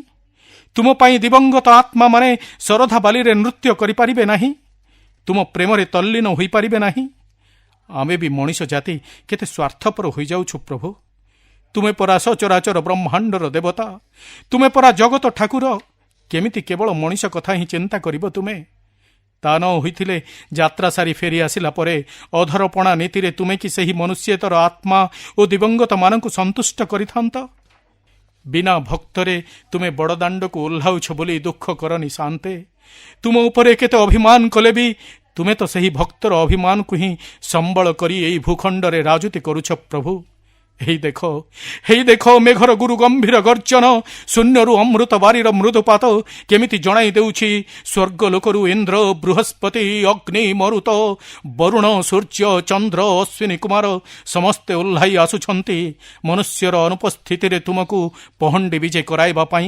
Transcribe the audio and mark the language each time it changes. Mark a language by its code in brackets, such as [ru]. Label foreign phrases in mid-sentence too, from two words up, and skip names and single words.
[or] ତୁମ ପାଇଁ ଦିବଙ୍ଗତ ଆତ୍ମା ମାନେ ଶରଧା ବାଲିରେ ନୃତ୍ୟ କରି ପାରିବେ ନାହିଁ। ତୁମ ପ୍ରେମରେ ତଲ୍ଲୀନ ହୋଇ ପାରିବେ ନାହିଁ। ଆମେ ଭି ମନୁଷ୍ୟ ଜାତି କେତେ ସ୍ୱାର୍ଥପର ହୋଇ ଯାଉଛୁ ପ୍ରଭୁ। ତୁମେ ପରା ସଚରାଚର ବ୍ରହ୍ମାଣ୍ଡର ଦେବତା। ତୁମେ ପରା ଜଗତ ଠାକୁର। କେମିତି କେବଳ ମନୁଷ୍ୟ କଥା ହିଁ ଚିନ୍ତା କରିବ ତୁମେ? ତା ନ ହୋଇଥିଲେ ଯାତ୍ରା ସାରି ଫେରି ଆସିଲା ପରେ ଅଧରପଣା ନୀତିରେ ତୁମେ କି ସହି ମନୁଷ୍ୟତର ଆତ୍ମା ଓ ଦିବଙ୍ଗତ ମାନଙ୍କୁ ସନ୍ତୁଷ୍ଟ କରିଥାନ୍ତ? ବିନା ଭକ୍ତରେ ତୁମେ ବଡ଼ଦାଣ୍ଡ କୁ ଓହ୍ଲାଉଛ ବୋଲି ଦୁଃଖ କରନି ଶାନ୍ତେ। ତୁମ ଉପରେ କେତେ ଅଭିମାନ କଲେ ଭି ତୁମେ ତ ସହି ଭକ୍ତର ଅଭିମାନ କୁ ହିଁ ସମ୍ବଳ କରି ଏଇ ଭୂଖଣ୍ଡରେ ରାଜୁତି କରୁଛ ପ୍ରଭୁ। ହେଇ ଦେଖ ମେଘର ଗୁରୁ ଗମ୍ଭୀର ଗର୍ଜନ, ଶୂନ୍ୟରୁ ଅମୃତ ବାରିର ମୃଦୁପାତ କେମିତି ଜଣାଇ ଦେଉଛି। ସ୍ୱର୍ଗ ଲୋକରୁ ଇନ୍ଦ୍ର, ବୃହସ୍ପତି, ଅଗ୍ନି, ମରୁତ, ବରୁଣ, ସୂର୍ଯ୍ୟ, ଚନ୍ଦ୍ର, ଅଶ୍ୱିନୀ କୁମାର ସମସ୍ତେ ଓହ୍ଲାଇ ଆସୁଛନ୍ତି ମନୁଷ୍ୟର ଅନୁପସ୍ଥିତିରେ ତୁମକୁ ପହଣ୍ଡି ବିଜେ କରାଇବା ପାଇଁ।